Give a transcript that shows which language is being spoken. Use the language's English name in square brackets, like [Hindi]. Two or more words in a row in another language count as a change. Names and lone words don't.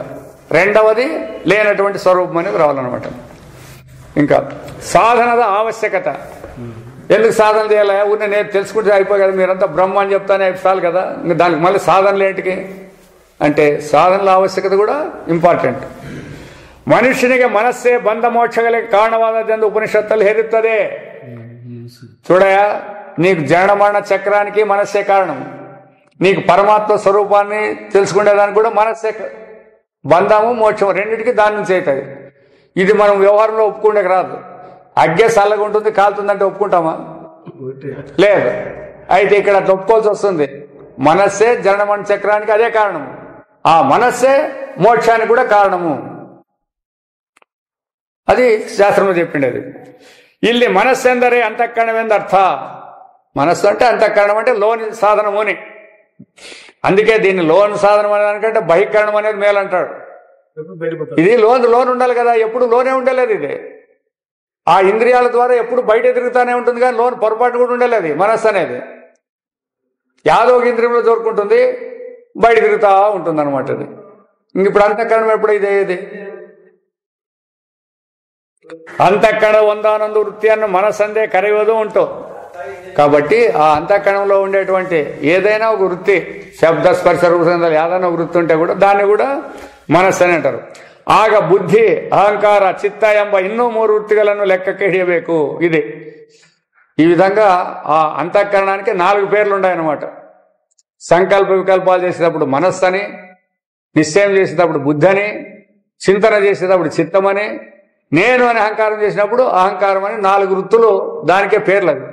[Telugu] రెండవది లేనటువంటి స్వరూపం అనేది రావాలన్నమాట. ఇంకా సాధనದ ఆవశ్యకత. ఎందుకు సాధన చేయాలి? ఊరిని నేను తెలుసుకుంటే అయిపోయి కదా, మీరంతా బ్రహ్మ అని చెప్తానే చాలు కదా, ఇంకా దానికి మళ్ళీ సాధనలు ఏంటికి అంటే సాధనల ఆవశ్యకత కూడా ఇంపార్టెంట్. [Kannada] ಮನುಷ್ಯನಿಗೆ ಮನಸ್ಸೇ ಬಂಧ ಮೋಕ್ಷಗಳಿಗೆ ಕಾರಣವಾದದೆಂದು ಉಪನಿಷತ್ತಲ್ಲಿ ಹೇರುತ್ತದೆ. [Telugu] చూడయా, నీకు జనన మరణ చక్రానికి మనస్సే కారణం, నీకు పరమాత్మ స్వరూపాన్ని తెలుసుకునేదానికి కూడా మనస్సే. బంధము మోక్షం రెండింటికి దాని నుంచి అవుతుంది. ఇది మనం వ్యవహారంలో ఒప్పుకుండేకి రాదు. అగ్గే చల్లగా ఉంటుంది, కాలుతుందంటే ఒప్పుకుంటామా? లేదు. అయితే ఇక్కడ అట్లా ఒప్పుకోవాల్సి వస్తుంది. మనస్సే జనన మరణ చక్రానికి అదే కారణము, ఆ మనస్సే మోక్షానికి కూడా కారణము. అది శాస్త్రంలో చెప్పిండేది. [Kannada] ಇಲ್ಲಿ ಮನಸ್ಸೆಂದರೆ ಅಂತಃಕರಣವೆಂದರ್ಥ. [Telugu] మనస్సు అంటే అంతఃకరణం అంటే లోని సాధనము అని. అందుకే దీన్ని లోన్ సాధనం అనేదానికంటే బహికరణం అనేది మేలంటాడు. ఇది లోన్ ఉండాలి కదా, ఎప్పుడు లోనే ఉండలేదు. ఇది ఆ ఇంద్రియాల ద్వారా ఎప్పుడు బయట తిరుగుతానే ఉంటుంది, కానీ లోన్ పొరపాటు కూడా ఉండలేదు మనస్సు అనేది. యాదో ఒక ఇంద్రియంలో దొరుకుంటుంది, బయట తిరుగుతా ఉంటుంది అనమాట. అది ఇప్పుడు అంతఃకరణం ఎప్పుడు ఇదేది? [Kannada] ಅಂತಃಕರಣ ಒಂದಾನೊಂದು ವೃತ್ತಿಯನ್ನು ಮನಸ್ಸೆಂದೇ ಕರೆಯೋದು ಉಂಟು. [Telugu] కాబట్టి ఆ అంతఃకరణంలో ఉండేటువంటి ఏదైనా ఒక వృత్తి, శబ్ద స్పర్శ రూపంలో ఏదైనా ఒక వృత్తి ఉంటే కూడా దాన్ని కూడా మనస్సు అని అంటారు. [Kannada] ಆಗ ಬುದ್ಧಿ ಅಹಂಕಾರ ಚಿತ್ತ ಎಂಬ ಇನ್ನೂ 3 ವೃತ್ತಿಗಳನ್ನು ಲೆಕ್ಕಕ್ಕೆ ಹಿಡಿಯಬೇಕು. [Telugu] ఇది ఈ విధంగా ఆ అంతఃకరణానికి 4 పేర్లు ఉన్నాయన్నమాట. సంకల్ప వికల్పాలు చేసేటప్పుడు మనస్సు అని, నిశ్చయం చేసేటప్పుడు బుద్ధి అని, చింతన చేసేటప్పుడు చిత్తమని, నేను అని అహంకారం చేసినప్పుడు అహంకారం అని 4 వృత్తులు దానికే పేర్లు అవి.